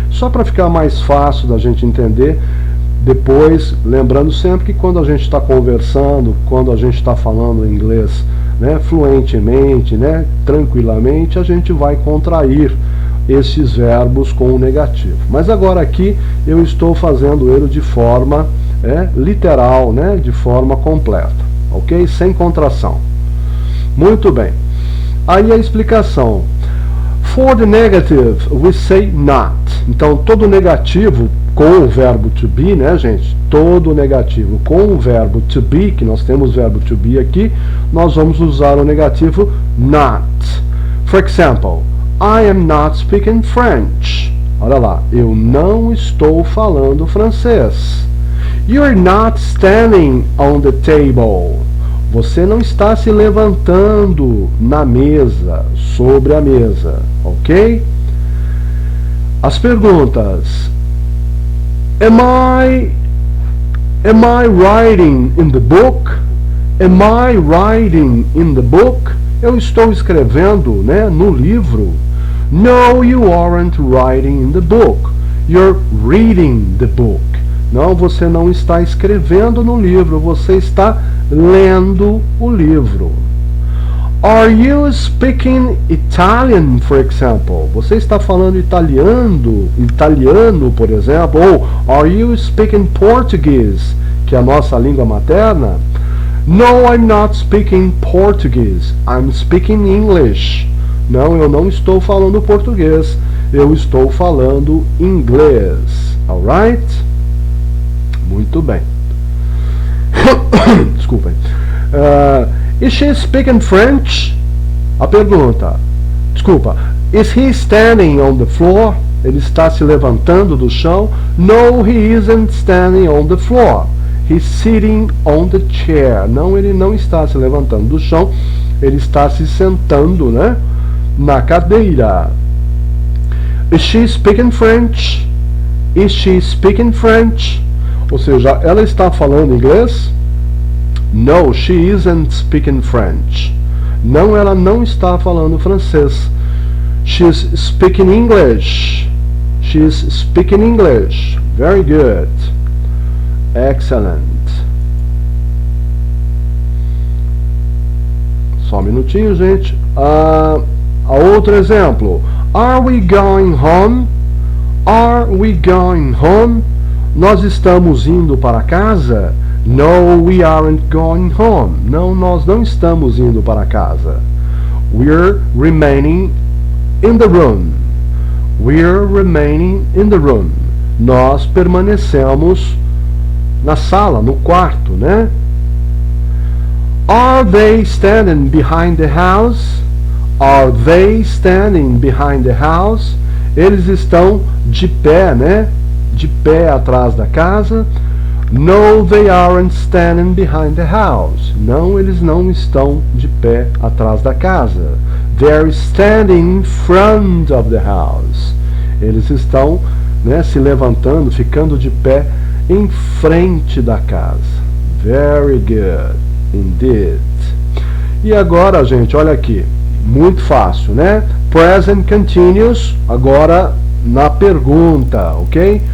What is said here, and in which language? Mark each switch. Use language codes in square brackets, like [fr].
[pt] Só para ficar mais fácil da gente entender. Depois, lembrando sempre que quando a gente está conversando, quando a gente está falando inglês, né, fluentemente, né, tranquilamente, a gente vai contrair esses verbos com o negativo. Mas agora aqui eu estou fazendo ele de forma literal, né, de forma completa, ok? Sem contração. Muito bem. Aí a explicação. [en] For the negative, we say not. [pt] Então, todo negativo com o verbo to be, né, gente? Todo negativo com o verbo to be, que nós temos o verbo to be aqui, nós vamos usar o negativo not. [en] For example, I am not speaking French. [pt] Olha lá, eu não estou falando francês. [en] You're not standing on the table. [pt] Você não está se levantando na mesa, sobre a mesa, ok? As perguntas. [en] Am I writing in the book? Am I writing in the book? [pt] Eu estou escrevendo, né, no livro. [en] No, you aren't writing in the book. You're reading the book. [pt] Não, você não está escrevendo no livro, você está lendo o livro. [en] Are you speaking Italian, for example? [pt] Você está falando italiano, por exemplo? Ou [en] are you speaking Portuguese, [pt] que é a nossa língua materna? [en] No, I'm not speaking Portuguese. I'm speaking English. [pt] Não, eu não estou falando português. Eu estou falando inglês. [en] Alright? [pt] Muito bem. Desculpem. [en] Is she speaking French? [pt] A pergunta. Desculpa. [en] Is he standing on the floor? [pt] Ele está se levantando do chão? [en] No, he isn't standing on the floor. He's sitting on the chair. [pt] Não, ele não está se levantando do chão. Ele está se sentando, né, na cadeira. [en] Is she speaking French? Is she speaking French? [pt] Ou seja, ela está falando inglês? [en] No, she isn't speaking French. [pt] Não, ela não está falando francês. [en] She's speaking English. She's speaking English. Very good. Excellent. [pt] Só um minutinho, gente. Outro exemplo. [en] Are we going home? Are we going home? [pt] Nós estamos indo para casa? [en] No, we aren't going home. [pt] Não, nós não estamos indo para casa. [en] We're remaining in the room. We're remaining in the room. [pt] Nós permanecemos na sala, no quarto, né? [en] Are they standing behind the house? Are they standing behind the house? [pt] Eles estão de pé, né? De pé atrás da casa. [en] No, they aren't standing behind the house. [pt] Não, eles não estão de pé atrás da casa. [en] They're standing in front of the house. [pt] Eles estão, né, se levantando, ficando de pé em frente da casa. [en] Very good, indeed. [pt] E agora, gente, olha aqui. Muito fácil, né? Present continuous, agora na pergunta, ok?